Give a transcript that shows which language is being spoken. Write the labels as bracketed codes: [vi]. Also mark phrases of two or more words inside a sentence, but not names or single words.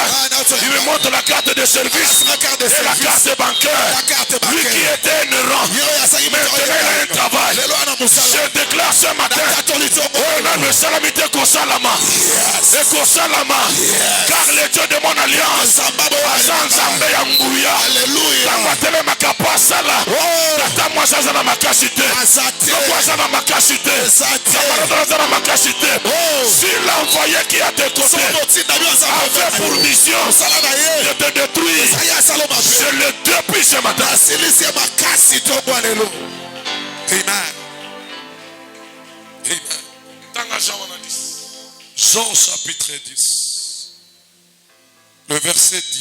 [fr] Il me montre la carte de service et la carte bancaire. Lui qui était un errant, maintenant il a un travail. Je déclare ce matin, on a le salamité Kosalama. Et Kosalama, car le Dieu de mon alliance, Azanzambe Yangouya, Tangatele Makapasala, Tata Mwazazana Makasite, Nokwazana Makasite, Samaradana Makasite. Si l'envoyé qui a tes côtés avait pour mission de te détruire, je le depuis ce matin. Amen. Jean chapitre 10, le verset 10.